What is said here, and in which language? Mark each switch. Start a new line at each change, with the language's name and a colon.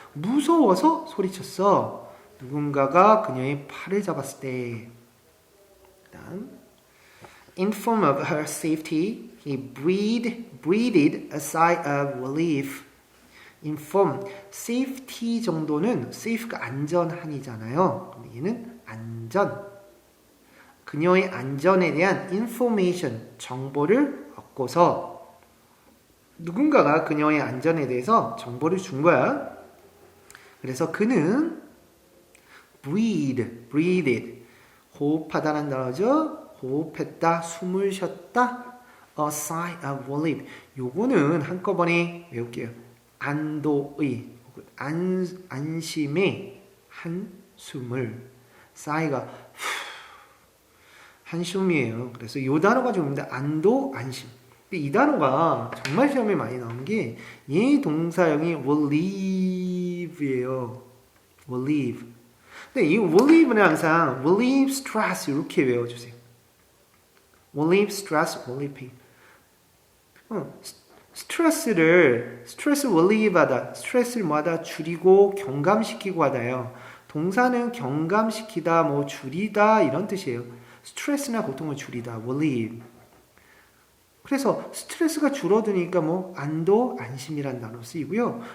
Korean: 무서워서 소리쳤어. 누군가가 그녀의 팔을 잡았을 때. 그다음
English: In form of her safety, he breathed a sigh of relief.
Korean: In form, safety 정도는 safe가 안전한이잖아요. 그럼 얘는 안전. 그녀의 안전에 대한 information, 정보를 얻고서 누군가가 그녀의 안전에 대해서 정보를 준 거야. 그래서 그는 breathed, 호흡하다는 단어죠. 호흡했다, 숨을 쉬었다.
English: A sigh of relief.
Korean: 요거는 한꺼번에 외울게요. 안도의, 안심의 한숨을. sigh가 한숨이에요. 그래서 이 단어가 좋습니다. 안도, 안심. 근데 이 단어가 정말 시험에 많이 나오는 게 얘 동사형이 relieve예요. relieve. 근데 이 relieve는 항상 relieve stress 이렇게 외워주세요.
English: relieve stress, relieving.
Korean: 스트레스 relieve하다. 스트레스를 뭐하다? 줄이고 경감시키고 하다요. 동사는 경감시키다, 뭐 줄이다 이런 뜻이에요. 스트레스나 고통을 줄이다.
English: relieve.
Korean: 그래서 스트레스가 줄어드니까 뭐 안도, 안심이라는 단어 쓰이고요.